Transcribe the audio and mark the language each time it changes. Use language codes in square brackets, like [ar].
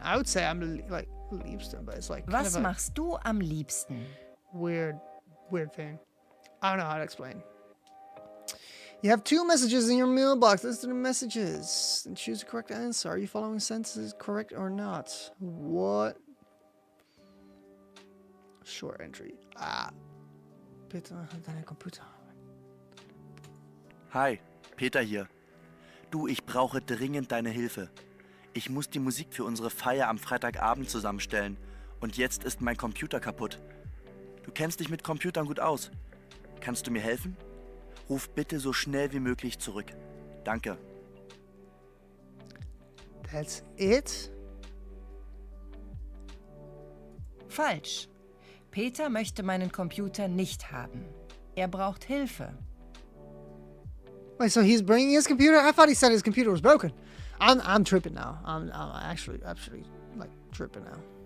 [en] I would say I'm like liebsten, but it's like [de] Was machst du am liebsten? [en] Weird thing. I don't know how to explain. You have 2 messages in your mailbox. Listen to the messages and choose the correct answer. Are you following sentences correct or not? What? Short entry. [de] Bitte deine Computer. Hi, Peter hier. Du, ich brauche dringend deine Hilfe. Ich muss die Musik für unsere Feier am Freitagabend zusammenstellen. Und jetzt ist mein Computer kaputt. Du kennst dich mit Computern gut aus. Kannst du mir helfen? Ruf bitte so schnell wie möglich zurück. Danke. [en] That's it? [de] Falsch. Peter möchte meinen Computer nicht haben. Er braucht Hilfe. [en] Wait, so he's bringing his computer? I thought he said his computer was broken. I'm tripping now. I'm actually like tripping now.